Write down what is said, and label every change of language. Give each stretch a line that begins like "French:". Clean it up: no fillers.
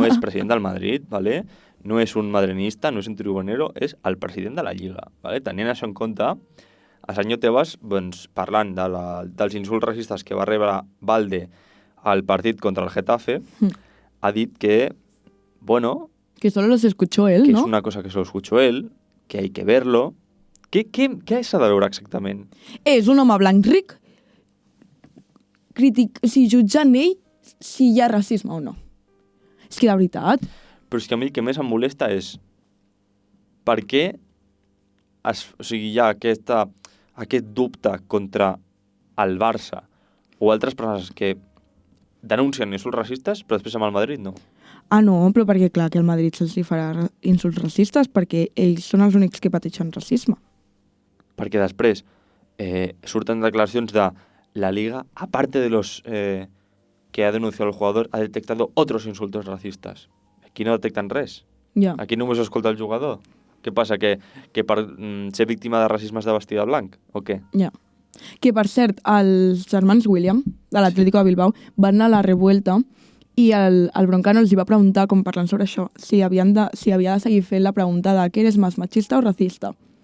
Catalan: no és president del Madrid, ¿vale? No és un madrenista, no és un tribunero, és el president de la Lliga, ¿vale? Tenint això en compte, el senyor Tebas, doncs, parlant dels insults racistes que va rebre Valde al partit contra el Getafe, ha dit que, bueno,
Spanish: Que solo los escuchó él, que ¿no? es una cosa que solo escuchó él, que hay que verlo.
Catalan: Què s'ha de veure exactament? És un home blanc ric jutjant ell si hi ha racisme o no. És que de veritat... Però és que a mi el que més em molesta és per què hi ha aquest dubte contra el Barça o altres persones que denuncien insults racistes, però després amb el Madrid no. Ah, no, però perquè clar que al Madrid se'ls farà insults racistes perquè ells són els únics que pateixen racisme. Perquè després surten declaracions de la Liga,
Spanish: aparte de los que ha denunciado el jugador, ha detectado otros insultos racistas.
Catalan: Aquí no detecten res. Ja. Aquí només ho escolta el jugador. Què passa, que per ser víctima de racisme has de vestir de blanc? O què? Ja. Que, per cert, els germans William, de l'Atlético de Bilbao, van anar a la revuelta i el Broncano els hi va preguntar, com parlant sobre això, si havia de seguir fent la pregunta de què eres més machista o racista.